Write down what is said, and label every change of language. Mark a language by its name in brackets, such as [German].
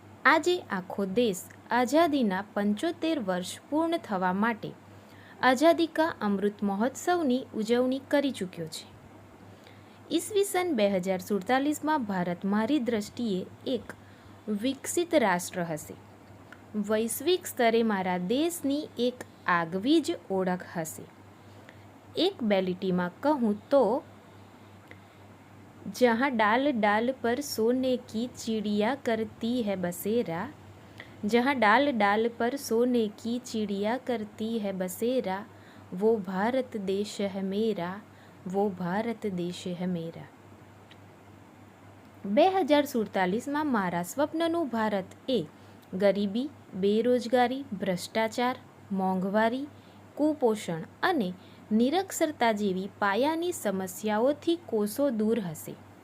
[Gujarati] આજે આખો દેશ આઝાદીના 75 વર્ષ પૂર્ણ થવા માટે આઝાદી કા અમૃત મહોત્સવની ઉજવણી કરી ચૂક્યો છે. ઈસવીસન 2047માં ભારત મારી દ્રષ્ટિએ એક વિકસિત રાષ્ટ્ર હશે. વૈશ્વિક સ્તરે મારા દેશની એક આગવી જ ઓળખ હશે. એક બે લીટીમાં કહું તો [Hindi] जहाँ डाल डाल पर सोने की चिड़िया करती है बसेरा, जहाँ डाल डाल पर सोने की चिड़िया करती है बसेरा, वो भारत देश है मेरा, वो भारत देश है मेरा. [Gujarati] 2047માં મારા સ્વપ્નનું ભારત એ ગરીબી, બેરોજગારી, ભ્રષ્ટાચાર, મોંઘવારી, કુપોષણ અને નિરક્ષરતા જેવી પાયાની સમસ્યાઓથી કોસો દૂર હશે.